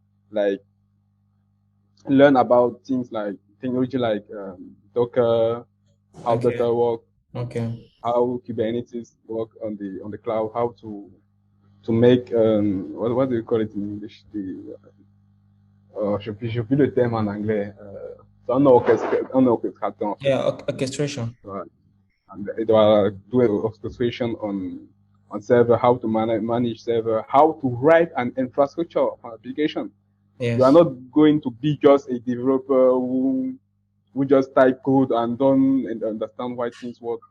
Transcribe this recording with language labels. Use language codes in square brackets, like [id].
[en] Like learn about things like technology like Docker, how Okay. Docker work, Okay. how Kubernetes work on the cloud, how to make what do you call it in English? [fr] Je plus le terme en anglais. C'est un orchestrateur en fait. [en] Yeah. Orchestration. [fr] Ouais. [en] And it will do an orchestration on server, how to manage server, how to write an infrastructure for application. You are Yes. not going to be just a developer who just type code and don't understand why things work